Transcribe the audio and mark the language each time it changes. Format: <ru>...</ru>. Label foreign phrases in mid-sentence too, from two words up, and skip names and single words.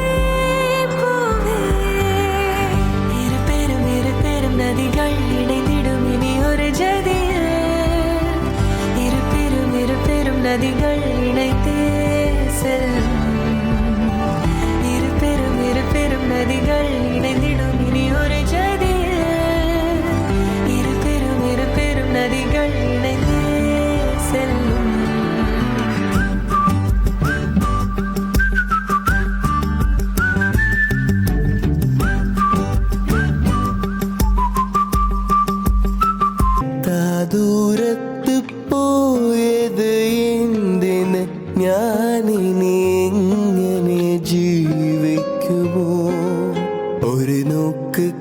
<ta>போவே இரு பெரும் நதிகள் இணைந்திடும் இனி ஒரு ஜதியில் இரு பெரும் நதிகள் இணைத்தே செல்லும் இரு பெரும் நதிகள் இணைந்திடும் இனி ஒரு ஜதியில் இரு பெரும் நதிகள் இணைந்தே செல்லும்.</ta> <ml>ദൂരത്ത് പോയത് എന്തിന് ഞാനിനി എങ്ങനെ ജീവിക്കുമോ ഒരു നോക്ക്</ml>